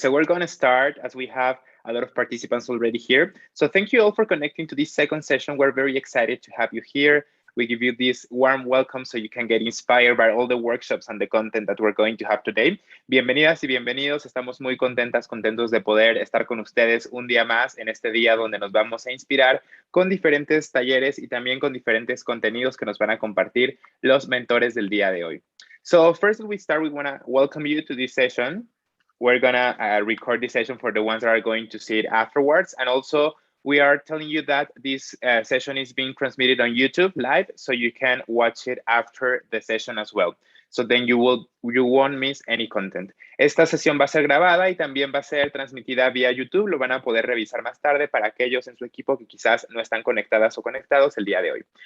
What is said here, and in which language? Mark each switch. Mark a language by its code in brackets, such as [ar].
[en] So we're going to start as we have a lot of participants already here. So thank you all for connecting to this second session. We're very excited to have you here. We give you this warm welcome so you can get inspired by all the workshops and the content that we're going to have today. [es] Bienvenidas y bienvenidos. Estamos muy contentos de poder estar con ustedes un día más en este día donde nos vamos a inspirar con diferentes talleres y también con diferentes contenidos que nos van a compartir los mentores del día de hoy. [en] So first we start, we want to welcome you to this session. we're gonna record this session for the ones that are going to see it afterwards. And also, we are telling you that this session is being transmitted on YouTube live, so you can watch it after the session as well. So then you won't miss any content. [es] Esta sesión va a ser grabada y también va a ser transmitida vía YouTube. Lo van a poder revisar más tarde para aquellos en su equipo que quizás no están conectadas o conectados el día de hoy.